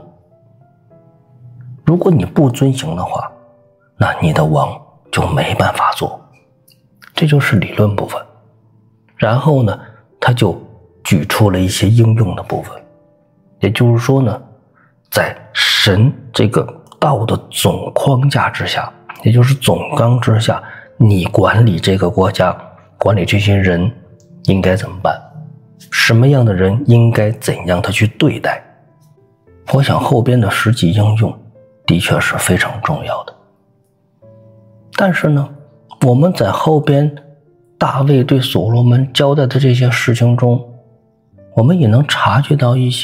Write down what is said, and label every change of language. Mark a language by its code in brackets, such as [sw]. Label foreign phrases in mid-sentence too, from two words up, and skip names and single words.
[zh] 如果你不遵行的話，那你的王就沒辦法做。這就是理論部分。然後呢，他就舉出了一些應用的部分。也就是說呢，在神這個道的總框架之下，也就是總綱之下，你管理這個國家，管理這些人應該怎麼辦？什麼樣的人應該怎樣的去對待？我想後邊的實際應用的確是非常重要的。但是呢，我們在後邊大衛對所羅門交代的這些事情中，我們也能察覺到一